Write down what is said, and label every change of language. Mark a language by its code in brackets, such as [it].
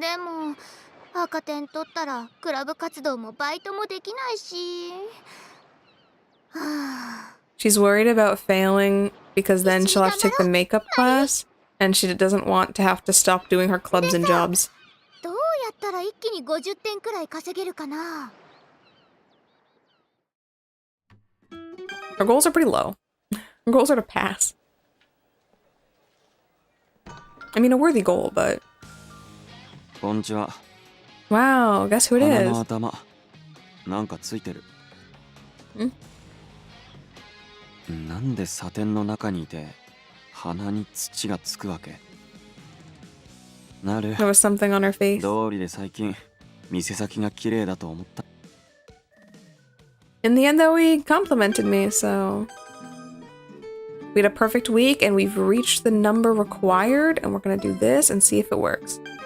[ja] でも赤点取ったらクラブ活動もバイトもできないし。はあ。 [en] She's worried about failing because then she'll have to take the makeup class and she doesn't want to have to stop doing her clubs and jobs. [ja] どうやったら一気に50点くらい稼げるかな。 [en] Her goals are pretty low. Her goals are to pass. I mean, a worthy goal, but... [ja] こんにちは。 [en] Wow, guess who it [ja] 鼻の [en] is? [ja] 頭なんかついてる。なんでサテンの中にいて鼻に土がつくわけ？なる。 [en] There was something on her face. [ja] 道理で最近店先が綺麗だと思った。 [en] In the end, though, he complimented me, so... We had a perfect week, and we've reached the number required, and we're gonna do this and see if it works.